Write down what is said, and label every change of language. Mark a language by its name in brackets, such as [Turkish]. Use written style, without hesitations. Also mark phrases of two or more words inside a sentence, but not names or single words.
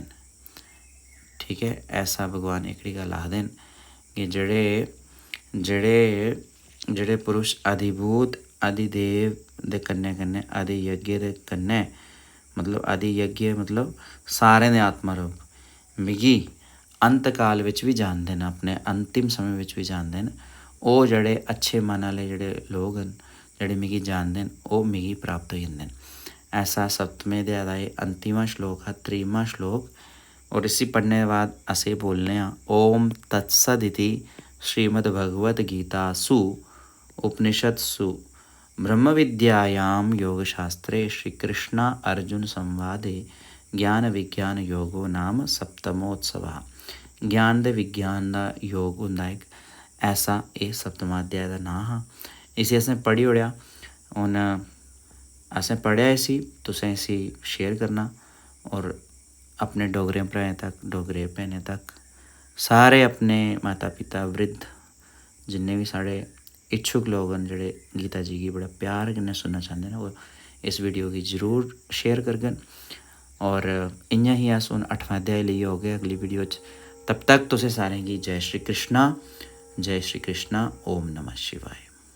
[Dogri] ठीक है ऐसा भगवान एकड़ी गल आखदे न कि जेड़े पुरुष अधिभूत अधिदेव दे कन्नै कन्नै अधियज्ञ दे कन्नै मतलब अधियज्ञ मतलब सारें दे आत्मा रूप मिगी अंत काल विच भी जानदे न अपने अंतिम समय विच भी जानदे न ओह् जेड़े अच्छे मन आह्ले जेड़े लोग न जेड़े मिगी जानदे न ओह् मिगी प्राप्त होई जंदे न। ऐसा 7वें अध्याय दा एह् अंतिमा श्लोक है 23वां श्लोक और इसी पढ़ने के बाद असें बोलने [Sanskrit] ओम तत्सदिति श्रीमद्भगवद्गीतासु उपनिषत्सु ब्रह्म विद्यायां योगशास्त्रे श्रीकृष्ण अर्जुन संवादे ज्ञान विज्ञान योगो नाम सप्तमोत्सवः। [Dogri] ज्ञान दे विज्ञान दा योग हुंदा इक ऐसा एह् 7वां अध्याय दा नाम हा। इसी असें पढ़ी ओड़ेआ हून असें पढ़ेआ इसी तुसें इसी शेयर करना और अपने डोगरे भ्राएं तक डोगरे भैनें तक सारे अपने माता पिता वृद्ध जिन्ने भी साढ़े इच्छुक लोग न जेह्ड़े गीता जी गी बड़ा प्यार कन्नै सुनना चांह्दे न ओह् इस वीडियो गी जरूर शेयर करङन। और इ'यां ही अस हून 8वां अध्याय लेइयै होगे अगली वीडियो च। तब तक तुसें सारें गी जय श्री कृष्णा [Sanskrit] ओम नमः शिवाय।